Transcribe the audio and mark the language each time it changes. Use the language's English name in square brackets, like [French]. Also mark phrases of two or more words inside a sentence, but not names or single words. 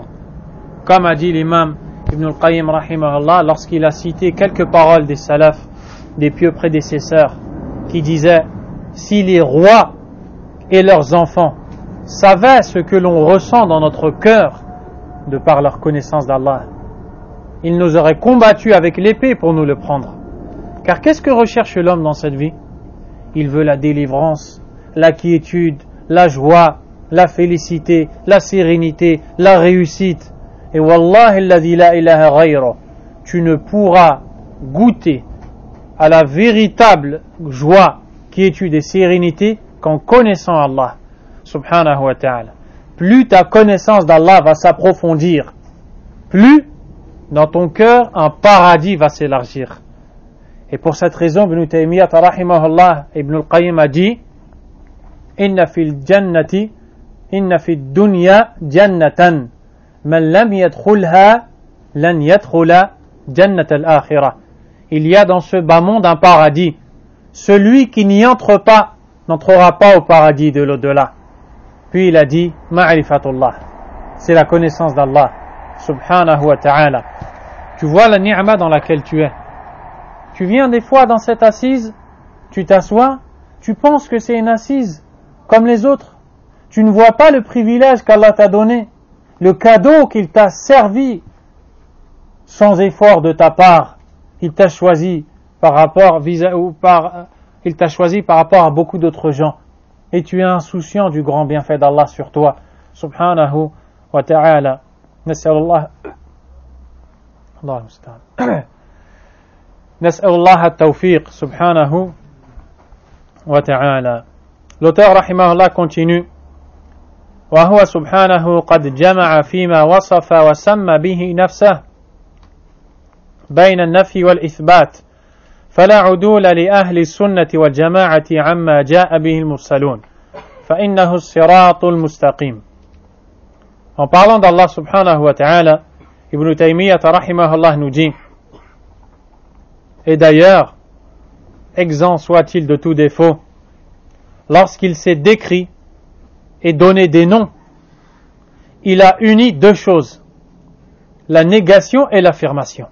[French] Comme a dit l'imam Ibn al-Qayyim rahimahullah lorsqu'il a cité quelques paroles des salafs, des pieux prédécesseurs, qui disaient: si les rois et leurs enfants savaient ce que l'on ressent dans notre cœur de par leur connaissance d'Allah, ils nous auraient combattus avec l'épée pour nous le prendre. Car qu'est-ce que recherche l'homme dans cette vie? Il veut la délivrance, la quiétude, la joie, la félicité, la sérénité, la réussite. [Arabic] Et والله الذي لا إله غير, [French] tu ne pourras goûter à la véritable joie, quiétude et sérénité qu'en connaissant Allah [Arabic] سبحانه وتعالى. [French] Plus ta connaissance d'Allah va s'approfondir, plus dans ton cœur un paradis va s'élargir. Et pour cette raison, [Arabic] Ibn Taymiyyah rahimahullah, Ibn al-Qayyim [French] a dit: [Arabic] إن في الدنيا جنة من لم يدخلها لن يدخل جنة الآخرة. [French] Il y a dans ce bas monde un paradis. Celui qui n'y entre pas n'entrera pas au paradis de l'au-delà. Puis il a dit ma'rifatullah, c'est la connaissance d'Allah [Arabic] سبحانه وتعالى. [French] Tu vois la ni'ma dans laquelle tu es. Tu viens des fois dans cette assise, tu t'assois, tu penses que c'est une assise comme les autres. Tu ne vois pas le privilège qu'Allah t'a donné, le cadeau qu'il t'a servi sans effort de ta part. Il t'a choisi par rapport à beaucoup d'autres gens. Et tu es insouciant du grand bienfait d'Allah sur toi. [Arabic] سبحانه وتعالى. نسأل الله. الله المستعان. نسأل الله التوفيق. سبحانه وتعالى. [French] L'auteur rahimahullah continue. [Arabic] وهو سبحانه قد جمع فيما وصف وسمى به نفسه بين النفي والإثبات فلا عدول لأهل السنة والجماعة عما جاء به المرسلون فإنه الصراط المستقيم. [French] En parlant d'Allah [Arabic] سبحانه وتعالى, [French] Ibn Taymiyyah rahimahullah nous dit: et d'ailleurs, exempt soit-il de tout défaut, lorsqu'il s'est décrit et donné des noms, il a uni deux choses, la négation et l'affirmation.